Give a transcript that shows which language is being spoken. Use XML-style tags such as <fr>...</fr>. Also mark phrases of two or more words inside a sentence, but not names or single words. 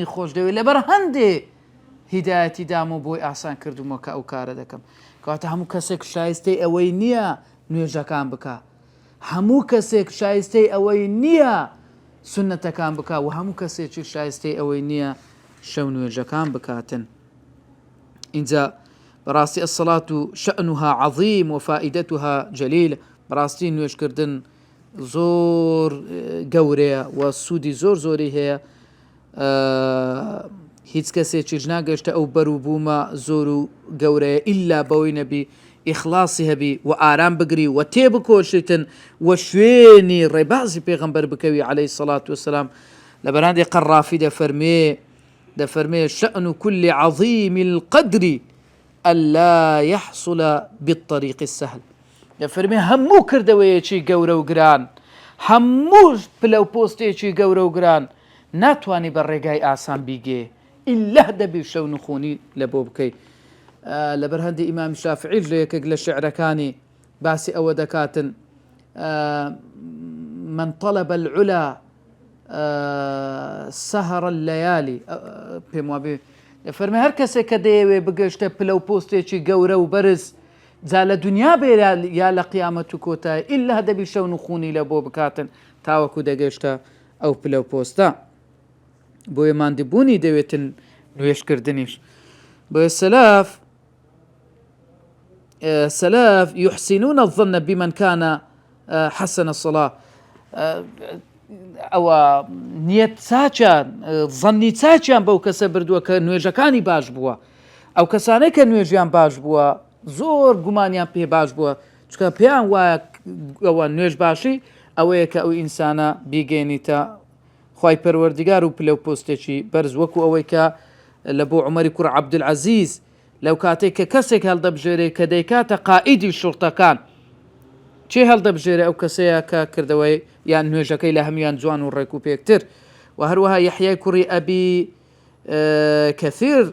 <ckb>خۆش دەوێت لەبەر هەندێ هیدایەتی دام و بۆی ئاسان کردومەوە کە ئەو کارە دەکەم کەواتە هەموو کەسێک شایستەی ئەوەی نییە نوێژەکان بکە هەموو کەسێک شایستەی ئەوەی نییە سنەتەکان بکە و هەموو کەسێکی شایستەی ئەوەی نییە شەو نوێژەکان بکاتن اینجا بەڕاستی</ckb> <ar>الصلاة شأنها عظيم وفائدتها جليل</ar> <ckb>بەڕاستی نوێژکردن زۆر گەورەیە و سوودی زۆر زۆری هەیە هیچ کەسێکیش ناگەشتە ئەو بەروبوومە زۆر و گەورەیە ئیلا بەوەی نەبی ئیخلاسی هەبی و ئارام بگری و تێبکۆشیتن و شوێنی ڕێبازی پێغەمبەر بکەوی</ckb> <ar>عەلەیهی سەڵات وسەلام</ar> <ckb>لە بەرهەندی قەرافی دەفەرمێ</ckb> <ar>شأن كل عظيم القدر ألا يحصل بالطريق السهل</ar> <ckb>دەفەرمێ هەموو کردەوەیەکی گەورە و گران هەموو پلە و پۆستێکی گەورە و گران ناتوانی بە ڕێگای ئاسان بیگێ ئیلا دەبی شەو نخۆنی لە بۆ بکەی لەبەر هەندی ئیمام شافعی لە یەکێک لە شعرەکانی باسی ئەوە دەکاتن</ckb> <ar>من طلب العلا سهر الليالي</ar> <ckb>پێم وابێ دەفەرمێ هەر کەسێک کە دەیەوێ بگەشتە پلە و پۆستێکی گەورە و بەرز جا لە دنیا بێ یا لە قیامەت و کۆتای ئیلا دەبی شەو نخۆنی لە بۆ بکاتن تاوەکو دەگەشتە ئەو پلە و پۆستە بۆیە ماندبوونی دەوێتن نوێژکردنیش بۆیە سەلاف</ckb> <ar>يحسنون الظن بمن كان حسن الصلاة</ar> <ckb>ئەوە نیەت چاچیان ظەنی چاچیان بەو کەسە بردووە کە نوێژەکانی باش بووە ئەو کەسانەی کە نوێژیان باش بووە زۆر گومانیان پێ باش بووە چکە پێیان وایە ئەوە نوێژ باشی ئەوەیە کە ئەو ئینسانە بیگەێنیتە خوای پەروەردگار و پلە و پۆستێکی بەرز وەکو ئەوەی کە لە بۆ عومەری کوڕ عەبدولعەزیز لەو کاتێک کە کەسێک هەڵدەبژێرێ کە دەیکاتە قائیدی شوڕتەکان چێ هەڵدەبژێرێ ئەو کەسەیە کە کردەوەی یان نوێژەکەی لە هەمویان جوان و ڕێک و پێکتر و هەروەها یەحیای کوڕی ئەبی کەثیر</ckb>